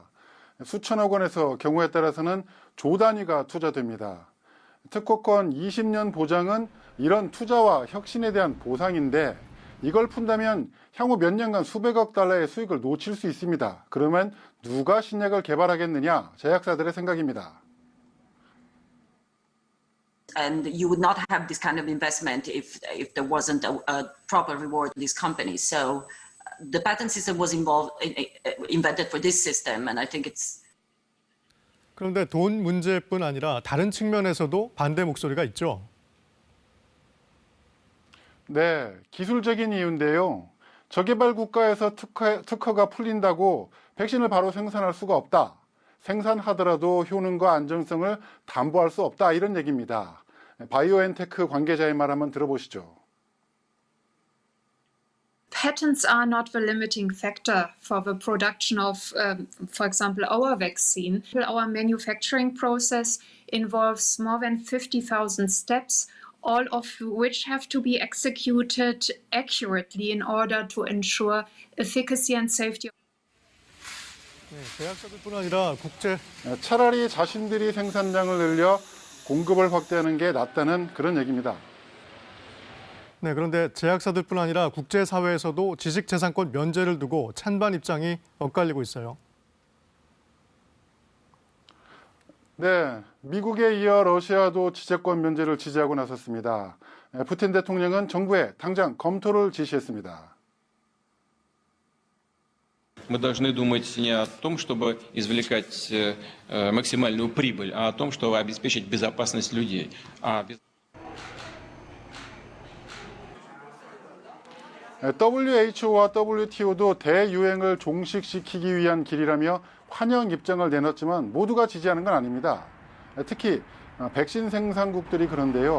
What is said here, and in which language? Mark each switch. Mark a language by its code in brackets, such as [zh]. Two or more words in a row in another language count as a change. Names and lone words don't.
[ko] 수천억 원에서 경우에 따라서는 조 단위가 투자됩니다. 특허권 20년 보장은 이런 투자와 혁신에 대한 보상인데 이걸 푼다면 향후 몇 년간 수백억 달러의 수익을 놓칠 수 있습니다. 그러면 누가 신약을 개발하겠느냐? 제약사들의 생각입니다. [en] And you would not have this kind of investment if there wasn't a proper reward to these companies. So the patent system was invented for this system, and I think it's. [ko] 그런데 돈 문제뿐 아니라 다른 측면에서도 반대 목소리가 있죠. 네, 기술적인 이유인데요. 저개발 국가에서 특허가 풀린다고 백신을 바로 생산할 수가 없다. 생산하더라도 효능과 안정성을 담보할 수 없다. 이런 얘기입니다. 바이오엔테크 관계자의 말 한번 들어보시죠. [en] Patents are not the limiting factor for the production of, for example, our vaccine. Our manufacturing process involves more than 50,000 steps, all of which have to be executed accurately in order to ensure efficacy and safety. [ko] 제약사들뿐 아니라 차라리 자신들이 생산량을 늘려 공급을 확대하는 게 낫다는 그런 얘기입니다. 네, 그런데 제약사들뿐 아니라 국제사회에서도 지식재산권 면제를 두고 찬반 입장이 엇갈리고 있어요. 네, 미국에 이어 러시아도 지재권 면제를 지지하고 나섰습니다. 푸틴 대통령은 정부에 당장 검토를 지시했습니다. [ru] Мы должны думать не о том, чтобы извлекать максимальную прибыль, а о том, чтобы обеспечить безопасность людей. [ko] WHO와 WTO도 대유행을 종식시키기 위한 길이라며 환영 입장을 내놨지만 모두가 지지하는 건 아닙니다. 특히 백신 생산국들이 그런데요.